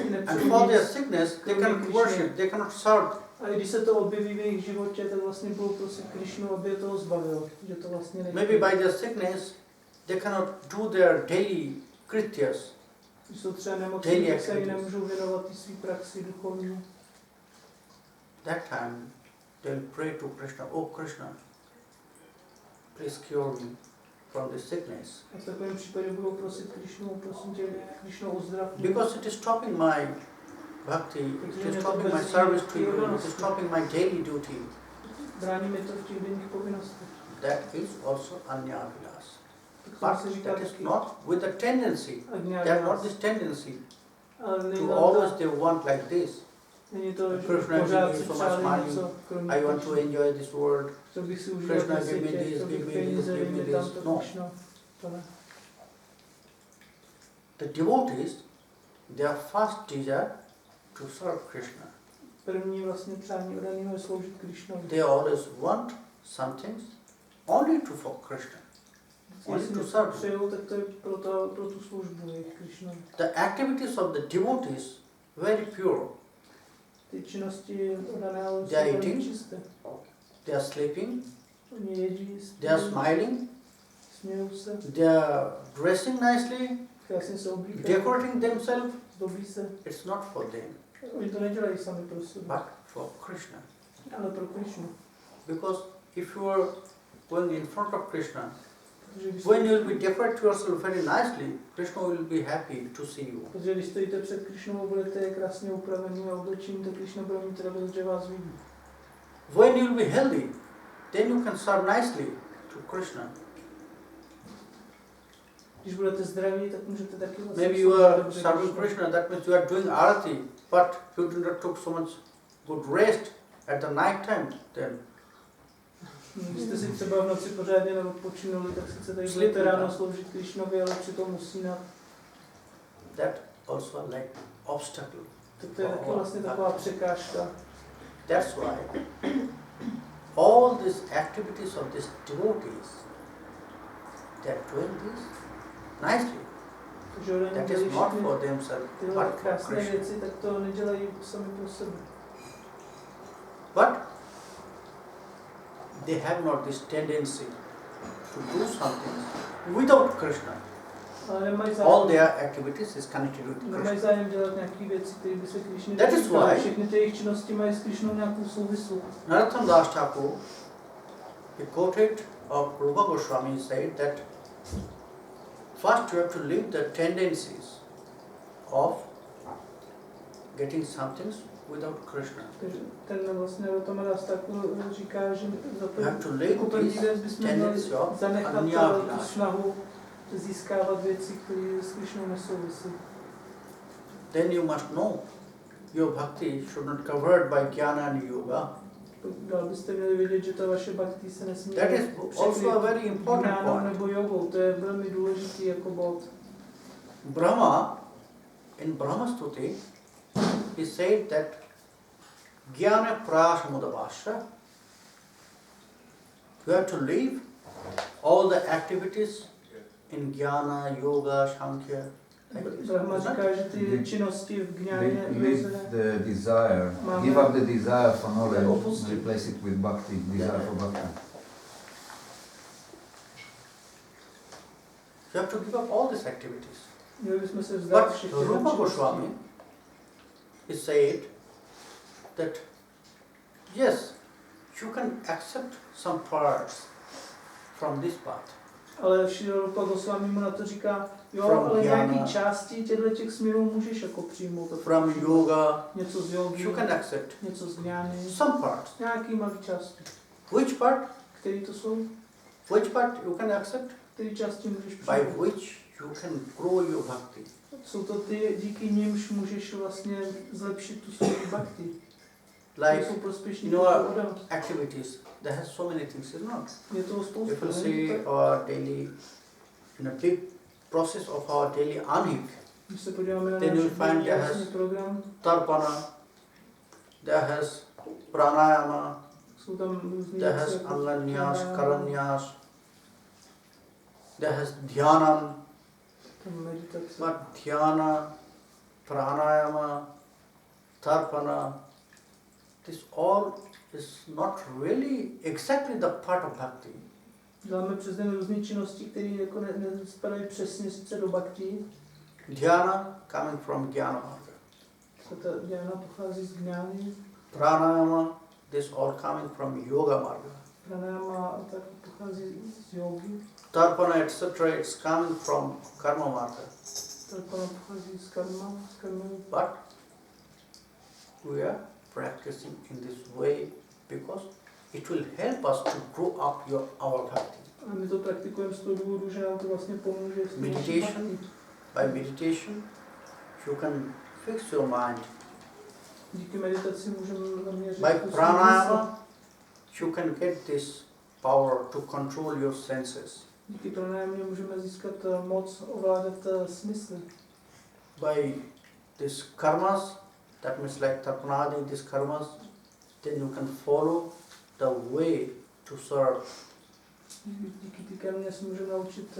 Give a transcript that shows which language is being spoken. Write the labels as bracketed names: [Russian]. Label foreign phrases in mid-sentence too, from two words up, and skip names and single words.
[English] And [Czech] nepřejou [English] for their [Czech] nic. [English] sickness, they cannot worship, they cannot serve. [Czech] A když se to objeví v jejich životě, tak vlastně budou prosit Krishnu, aby je toho zbavil. Že to vlastně nejde. [English] Maybe by their sickness, they cannot do their daily krityas. [Czech] Když jsou třeba nemocní, tak se jim nemůžou věnovat i svý praxi duchovní. [English] That time, they will pray to Krishna, oh Krishna, please cure me from this sickness. [Czech] A v takovém případě budou prosit Krishnu, prosím tě, Krishnu uzdrav mě. [English] Because it is stopping my bhakti, it is stopping my service to you, it is stopping my daily duty. [Czech] Brání mi to v těch denních povinnostech. [English] That is also Anyavilas. [Czech] Tak se [English] But [Czech] říká [English] that is [Czech] taky [English] not with the tendency. They have not this tendency [Czech] ale [English] to always they want like this. [Czech] není to, že Krishna pořád [English] give [Czech] si [English] me so [Czech] přáli [English] much money, [Czech] něco kromě [English] I want to [Czech] Krishny. [English] enjoy this world. [Czech] Chtěl bych si užívat Krishna na [English] give me [Czech] světě, [English] this, [Czech] chtěl [English] give [Czech] bych [English] me [Czech] peníze, [English] this, [Czech] dej mi [English] give me [Czech] tam [English] this. [Czech] to [English] No. [Czech] Krishna. To ne. [English] The devotees, their first desire to serve Krishna. [Czech] První vlastně přání odaného je sloužit Krishnovi. [English] They always want something only to for Krishna. Only [Czech] Jestli to něco [English] serve. [Czech] přejou, tak to je pro tu službu jejich Krishnovi. [English] The activities of the devotees very pure. [Czech] Ty činnosti odaného jsou [English] They are [Czech] velmi [English] eating. [Czech] čisté. [English] They are sleeping, [Czech] Oni jedí, [English] they are smiling, [Czech] smějou se, [English] they are dressing nicely, [Czech] krásně se oblíkají, [English] decorating themselves. [Czech] zdobí se. [English] It's not for them, [Czech] Oni to nedělají sami pro sebe, [English] but for Krishna. [Czech] ale pro Krishnu. [English] Because if you are going in front of Krishna, [Czech] Protože když, [English] when you will be decorate yourself very nicely, Krishna will be happy to see you. [Czech] protože když stojíte před Krishnou a budete krásně upravený a oblečení, tak Krishna bude mít radost, že vás vidí. [English] When you will be healthy, then you can serve nicely to Krishna. [Czech] Když budete zdraví, tak můžete taky vlastně [English] Maybe you are [Czech] dobře [English] serving [Czech] Krishnu. [English] Krishna, that means you are doing arati, but you did not took so much good rest at the night time. Then [Czech] Když jste si třeba v noci pořádně neodpočinuli, tak sice tady [English] Sleep [Czech] budete ráno [English] with [Czech] sloužit Krishnovi, ale přitom usínat. [English] that also like obstacle. [Czech] Tak to je taky vlastně taková překážka. [English] That's why all these activities of these devotees, they are doing this nicely. [Czech] Takže oni [English] That [Czech] dělají [English] is not [Czech] všechny [English] for themselves, [Czech] tyhle [English] but for [Czech] krásné [English] Krishna. [Czech] věci, tak to nedělají sami pro sebe. [English] But they have not this tendency to do something without Krishna. [Czech] Ale nemají [English] All [Czech] zájem, [English] their activities is connected with [Czech] nemají [English] Krishna. [Czech] zájem dělat nějaké věci, které by se Krišně [English] That is [Czech] dotýkaly. [English] why- [Czech] Všechny ty jejich činnosti mají s Krišnou nějakou souvislost. [English] Narottam Das Thakur, he quoted of Rupa Goswami, said that first you have to leave the tendencies of getting some things without Krishna. [Czech] Takže ten vlastně Narottam Das Thakur říká, že [English] You have to leave [Czech] jako první [English] these [Czech] věc bychom měli [English] tendencies of [Czech] zanechat tu [English] Anyavilasa. [Czech] snahu získávat věci, které s Krišnou nesouvisí. [English] Then you must know your bhakti should not covered by jnana and yoga. [Czech] Dál byste měli vědět, že ta vaše bhakti se nesmí [English] That is also a very important [Czech] jnánou [English] point. [Czech] nebo jogou. To je velmi důležitý jako bod. [English] Brahma, in Brahma Stuti, he said that [Sanskrit] jnana prasamudavasya. [English] You have to leave all the activities in jnana, yoga, sankhya. [Czech] Brahma říká, že ty činnosti v gňáně [English] Leave the desire, give up the desire for knowledge, and replace it with bhakti, desire for bhakti. You have to give up all these activities. [Czech] Měli bychom se vzdát [English] But [Czech] všech [English] Rupa Goswami, he said that yes, you can accept some parts from this path. [Czech] Ale Rupa Goswami mu na to říká, jo, [English] From [Czech] ale [English] jnana, [Czech] nějaký části těch směrů můžeš jako přijmout. [English] from yoga, [Czech] Něco z jogy, [English] you can accept [Czech] něco z gňány, [English] some parts. [Czech] nějaký malý části. [English] Which part? [Czech] Který to jsou? [English] Which part you can accept? [Czech] Který části můžeš [English] By [Czech] přijmout? [English] which you can grow your bhakti. [Czech] Jsou to ty, díky nimž můžeš vlastně zlepšit tu svou bhakti. [English] Like, [Czech] jsou prospěšní [English] you know, [Czech] pro oddanost. [English] activities. There has so many things, isn't it? [Czech] Je toho spoustu. [English] If you [Czech] není [English] see [Czech] to tak? [English] our daily, in a big process of our daily anhik, [Czech] Když se podíváme na [English] then [Czech] náš [English] you'll find there [Czech] jasný [English] has [Czech] program, [English] tarpana, there has pranayama, [Czech] jsou tam různý [English] there [Czech] věci [English] has [Czech] jako [English] ananyas, [Czech] pranayama, [English] karanyas, there has dhyanam, [Czech] tam meditace. [English] but dhyana, pranayama, tarpana, this all is not really exactly the part of bhakti. [Czech] Děláme přes den různé činnosti, které jako nespadají přesně sice do bhakti. [English] Dhyana coming from [Sanskrit] jnana marga. [Czech] Ta dhyana pochází z gňány, [English] Pranayama, this all coming from [Sanskrit] yoga marga. [Czech] pranayama tak pochází z yogy, [English] Tarpana, etc., it's coming from [Sanskrit] karma marga. [Czech] tarpana pochází z karma, [English] But we are practicing in this way because it will help us to grow up our bhakti. [Czech] A my to praktikujeme z toho důvodu, že nám to vlastně pomůže v tom naší [English] Meditation. [Czech] bhakti. [English] By meditation, you can fix your mind. [Czech] Díky meditaci můžeme zaměřit [English] By [Czech] tu svou [English] pranayama, you can get this power to control your senses. [Czech] díky pranayamě můžeme získat moc ovládat smysly. [English] By this karmas, that means like tarpanadi, these karmas, then you can follow the way to serve. [Czech] Díky té karmě se můžeme naučit